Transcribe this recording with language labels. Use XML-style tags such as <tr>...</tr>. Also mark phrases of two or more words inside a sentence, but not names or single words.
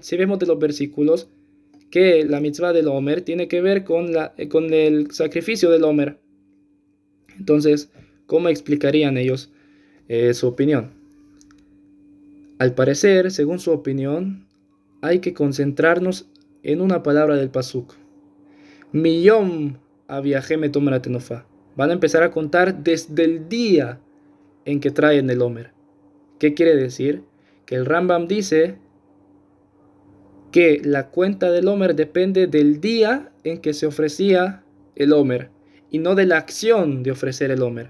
<es>Si vemos de los versículos que la mitzvah del Omer tiene que ver con el sacrificio del Omer. Entonces, ¿cómo explicarían ellos su opinión? Al parecer, según su opinión, hay que concentrarnos en una palabra del pasuk.</es> <he>מיום הביאכם את עומר התנופה.</he> <es>Van a empezar a contar desde el día en que traen el Omer. ¿Qué quiere decir? Que el Rambam dice que la cuenta del Omer depende del día en que se ofrecía el Omer y no de la acción de ofrecer el Omer.</es>